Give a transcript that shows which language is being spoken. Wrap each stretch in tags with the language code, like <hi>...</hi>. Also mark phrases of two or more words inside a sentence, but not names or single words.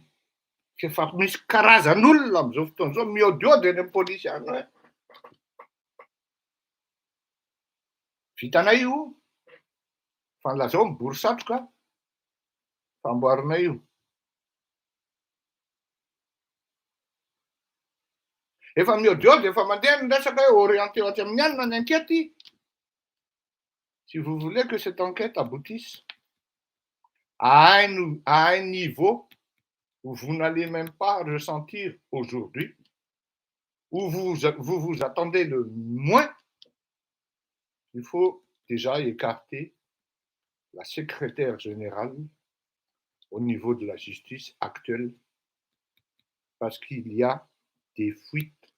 <mg>Efa misy karazan'olona amin'izao fotoana izao miodiody eny amin'ny polisy any hoe vitanay io fa nilazao mibory satroka famboarinay io. Efa miodiody efa mandeha ny resaka hoe orienté hatrany amin'ny anona ny enquête.</mg> <fr>Si vous voulez que cette enquête aboutisse à un niveau où vous n'allez même pas ressentir aujourd'hui, où vous attendez le moins, il faut déjà écarter la secrétaire générale au niveau de la justice actuelle parce qu'il y a des fuites</fr>